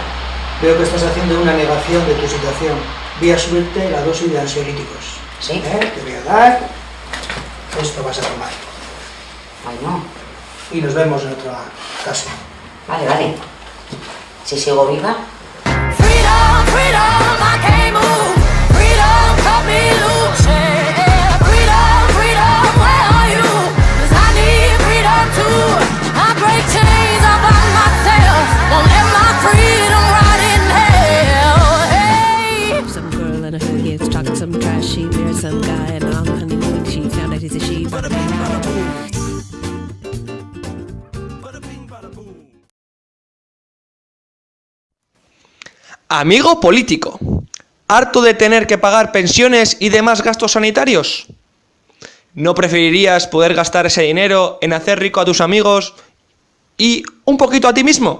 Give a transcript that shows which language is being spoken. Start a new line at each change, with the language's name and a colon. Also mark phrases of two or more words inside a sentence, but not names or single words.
Spanish: Veo que estás haciendo una negación de tu situación. Voy a subirte la dosis de ansiolíticos. ¿Sí? Te voy a dar. Esto vas a tomar. Bueno. Y nos vemos en otra casa. Vale. Si sigo viva.
English: Freedom, freedom, I can't move. Freedom, cut me loose. Yeah. Freedom, where are you? 'Cause I need freedom too. I break chains all by myself. Won't let my freedom rot in hell. Hey. Some girl in a hood gets talking some trash. She married some guy and on honeymoon. She found out he's a she. Bada bing, bada boom.
Spanish: Amigo político, ¿harto de tener que pagar pensiones y demás gastos sanitarios? ¿No preferirías poder gastar ese dinero en hacer rico a tus amigos y un poquito a ti mismo?